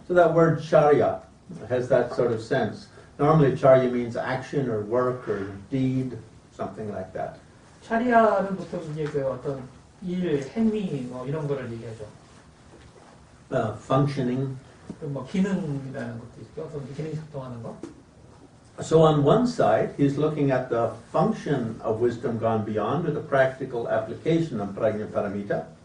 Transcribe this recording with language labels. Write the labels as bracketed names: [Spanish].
[English] So that word charya has that sort of sense. Normally, charya means action or work or deed, something like that. [Korean] 차리아는 보통 이제 어떤 일, 행위 이런 거를 얘기하죠. [English] Functioning. [Korean] 기능이라는 것도 있고 어떤 기능이 작동하는 거. [English] So on one side, he's looking at the function of wisdom gone beyond or the practical application of prajnaparamita.